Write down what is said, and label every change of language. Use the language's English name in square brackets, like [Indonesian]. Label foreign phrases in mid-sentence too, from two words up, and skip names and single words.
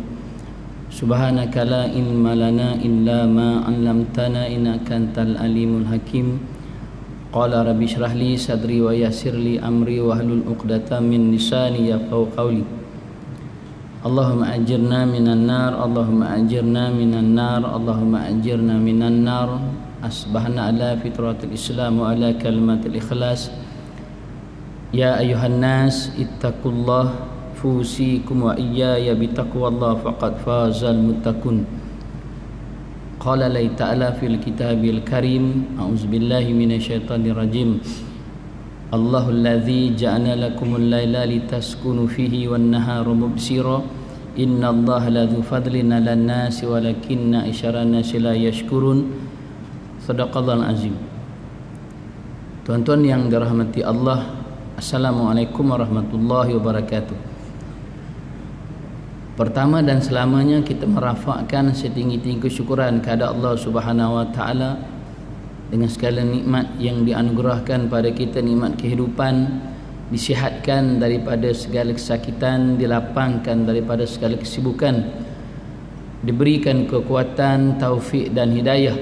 [Arabic] سبحانك لا علم لنا إلا ما علمتنا إنك أنت العليم الحكيم. قال رب اشرح لي صدري ويسر لي أمري واحلل عقدة من لساني يفقهوا قولي. اللهم أجرنا من النار، اللهم أجرنا من النار، اللهم أجرنا من النار. أصبحنا على فطرة الإسلام وعلى كلمة الإخلاص. يا أيها الناس اتقوا الله أنفسكم وإياي بتقوى الله فقد فاز المتقون. قال الله تعالى في الكتاب الكريم. أعوذ بالله من الشيطان الرجيم. الله الذي جعل لكم الليل لتسكنوا فيه والنهار مبصرا. إن الله لذو فضل على الناس ولكن أكثر الناس لا يشكرون. صدق الله العظيم. [Malay] Tuan-tuan yang dirahmati Allah, [Arabic] السلام عليكم ورحمة الله وبركاته. [Malay] Pertama dan selamanya kita merafakkan setinggi-tinggi kesyukuran kepada Allah [Arabic] سبحانه وتعالى [Malay] dengan segala nikmat yang dianugerahkan pada kita, nikmat kehidupan, disihatkan daripada segala kesakitan, dilapangkan daripada segala kesibukan, diberikan kekuatan, taufik dan hidayah.